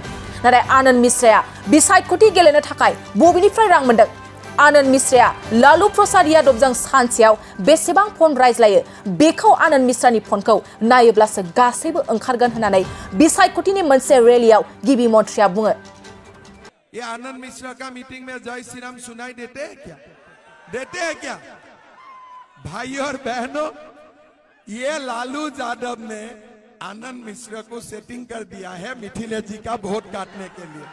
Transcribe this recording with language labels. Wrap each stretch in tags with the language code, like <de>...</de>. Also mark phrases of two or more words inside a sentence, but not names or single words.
<brx>नाथाय आनंद मिश्राया बिसायख'थि गेलेनो थाखाय बबेनिफ्राय रां मोनदों? आनंद मिश्राया लालू प्रसाद यादवजों सानसेयाव बेसेबां फन रायज्लायो बेखौ आनंद मिश्रानि फनखौ नायोब्लासो गासैबो ओंखारगोन होननानै बिसायख'थिनि मोनसे रेलियाव गिबि मन्थ्रिया बुङो।</brx> <hi>ये आनंद मिश्रा का मीटिंग में जय श्री राम सुनाई देते हैं क्या? देते हैं क्या? भाई और बहनों, ये लालू यादव ने आनंद मिश्रा को सेटिंग कर दिया है मिथिलेश जी का वोट काटने के लिए।</hi>